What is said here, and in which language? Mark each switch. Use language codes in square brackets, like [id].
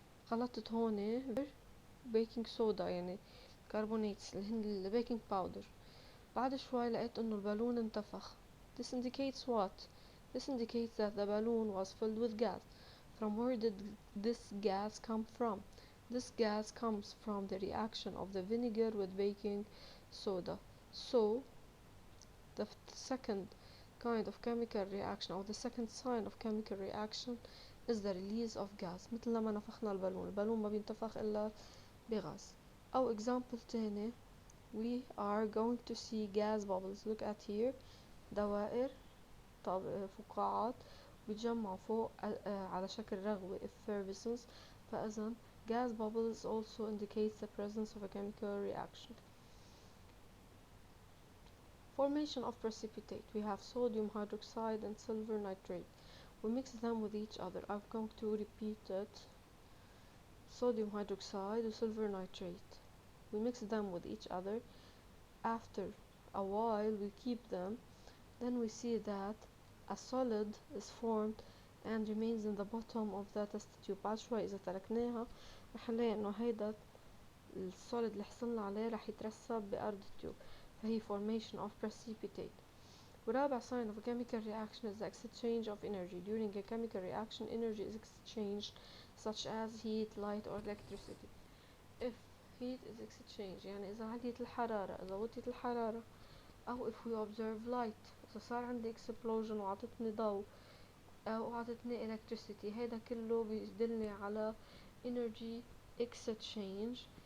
[ar] خلطت هون بيكنج صودا يعني كربونيتس اللي هن البيكنج باودر. بعد شوي لقيت انه البالون انتفخ. [en] This indicates what? This indicates that the balloon was filled with gas. From where did this gas come from? This gas comes from the reaction of the vinegar with baking soda. So the second kind of chemical reaction or the second sign of chemical reaction is the release of gas. [ar] مثل لما نفخنا البالون ما بينتفخ إلا بغاز. أو [en] example تاني, we are going to see gas bubbles. Look at here, [ar] دوائر فقاعات بيتجمعوا فوق على شكل رغوة effervescence. فإذن [en] gas bubbles also indicates the presence of a chemical reaction. Formation of precipitate. We have sodium hydroxide and silver nitrate. We mix them with each other. I'm going to repeat it. Sodium hydroxide and silver nitrate. We mix them with each other. After a while we keep them. Then we see that a solid is formed and remains in the bottom of the test tube. [ar] بعد شوي إذا تركناها رح نلاقي إنه هيدا السوليد اللي حصلنا عليه رح يترسب بأرض التيوب. فهي [en] formation of precipitate. [ar] ورابع [en] sign of a chemical reaction is the exchange of energy. During a chemical reaction, energy is exchanged such as heat, light or electricity. If heat is exchanged [ar] يعني إذا عليت الحرارة إذا وطيت الحرارة، أو [en] if we observe light [ar] إذا صار عندي explosion وعطتني ضوء أو عطتني electricity، هيدا كله بيدلني على [en] energy exchange.